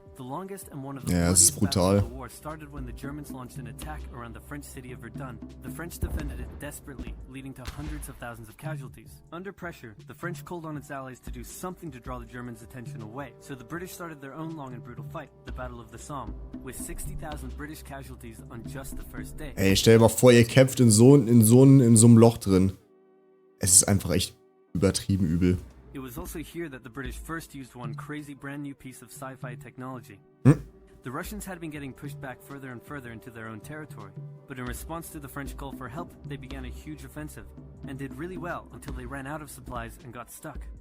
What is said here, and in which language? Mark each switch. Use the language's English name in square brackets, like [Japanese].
[English] The longest and one of the bloodiest battles of the war started when the Germans launched an attack around the French city of Verdun. The French defended it desperately, leading to hundreds of thousands of casualties. Under pressure, the French called on its allies to do something to draw the Germans' attention away, so the British started their own long and brutal fight, the Battle of the Somme, with 60,000 British casualties on just the first day. [German] Ey, stell dir mal vor, ihr kämpft in so einem Loch drin. Es ist einfach echt übertrieben übel. [English] It was also here that the British first used one crazy brand new piece of sci-fi technology. The Russians had been getting pushed back further and further into their own territory, but in response to the French call for help, they began a huge offensive, and did really well until they ran out of supplies and got stuck.